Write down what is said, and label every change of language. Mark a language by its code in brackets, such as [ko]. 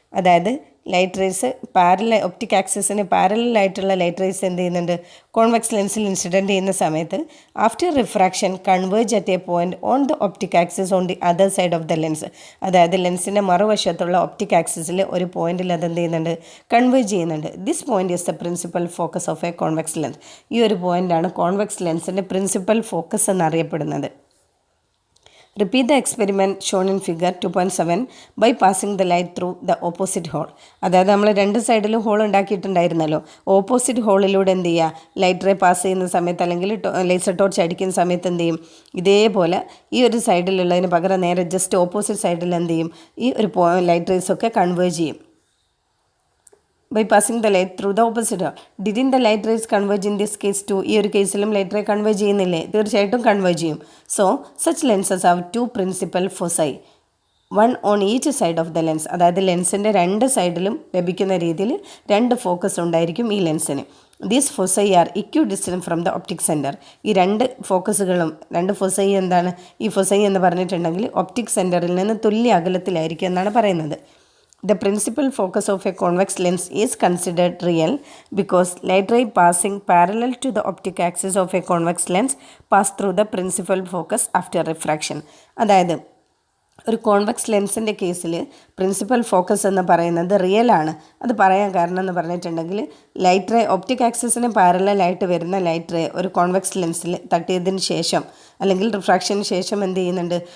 [ml] അതായത് light rays optic ആക്സിസിന് പാരലായിട്ടുള്ള light rays എന്ത് ചെയ്യുന്നുണ്ട്, കോൺവെക്സ് ലെൻസിൽ ഇൻസിഡൻറ്റ് ചെയ്യുന്ന സമയത്ത് [en] After refraction converge at a point on the optic axis on the other side of the lens. [ml] അതായത് ലെൻസിൻ്റെ മറുവശത്തുള്ള optic ആക്സിസിൽ ഒരു പോയിന്റിൽ അത് എന്ത് ചെയ്യുന്നുണ്ട്, കൺവേർജ് ചെയ്യുന്നുണ്ട്. [en] This point is the principal focus of a convex lens. [ml] ഈ ഒരു പോയിന്റാണ് കോൺവെക്സ് ലെൻസിൻ്റെ പ്രിൻസിപ്പൽ ഫോക്കസ് എന്നറിയപ്പെടുന്നത്. [en] Repeat the experiment shown in figure 2.7 by passing the light through the opposite hole. [ml] അതായത് നമ്മൾ രണ്ട് സൈഡിലും ഹോൾ ഉണ്ടാക്കിയിട്ടുണ്ടായിരുന്നല്ലോ. ഓപ്പോസിറ്റ് ഹോളിലൂടെ എന്ത് ചെയ്യുക, ലൈറ്റ് റേ പാസ് ചെയ്യുന്ന സമയത്ത് അല്ലെങ്കിൽ ലേസർ ടോർച്ച് അടിക്കുന്ന സമയത്ത് എന്ത് ചെയ്യും, ഇതേപോലെ ഈ ഒരു സൈഡിലുള്ളതിന് പകരം നേരെ ജസ്റ്റ് ഓപ്പോസിറ്റ് സൈഡിൽ എന്ത് ചെയ്യും, ഈ ഒരു ലൈറ്റ് റേസ് ഒക്കെ കൺവേർജ് ചെയ്യും. [en] By passing the light through the opposite. Didn't the light rays converge in this case too? [ml] ഈ ഒരു കേസിലും ലൈറ്റ് റേ കൺവേർജ് ചെയ്യുന്നില്ലേ? തീർച്ചയായിട്ടും കൺവേർജ് ചെയ്യും. [en] So such lenses have two principal foci, one on each side of the lens. [ml] അതായത് ലെൻസിൻ്റെ രണ്ട് സൈഡിലും ലഭിക്കുന്ന രീതിയിൽ രണ്ട് ഫോക്കസ് ഉണ്ടായിരിക്കും ഈ ലെൻസിന്. [en] These foci are equidistant from the optic centre. [ml] ഈ രണ്ട് ഫോസൈ എന്താണ്? ഈ ഫോസൈ എന്ന് പറഞ്ഞിട്ടുണ്ടെങ്കിൽ ഒപ്റ്റിക് സെൻറ്ററിൽ നിന്ന് തുല്യ അകലത്തിലായിരിക്കും എന്നാണ് പറയുന്നത്. [en] The principal focus of a convex lens is considered real because light ray passing parallel to the optic axis of a convex lens pass through the principal focus after refraction. [ml] അതായത് ഒരു convex ലെൻസിൻ്റെ കേസിൽ principal focus എന്ന് പറയുന്നത് real ആണ്. അത് പറയാൻ കാരണം എന്ന് പറഞ്ഞിട്ടുണ്ടെങ്കിൽ ലൈറ്റ് റേ ഒപ്റ്റിക് ആക്സിസിന് പാരലലായിട്ട് വരുന്ന ലൈറ്റ് റേ ഒരു കോൺവെക്സ് ലെൻസിൽ തട്ടിയതിന് ശേഷം അല്ലെങ്കിൽ റിഫ്രാക്ഷന് ശേഷം എന്ത് ചെയ്യുന്നുണ്ട്?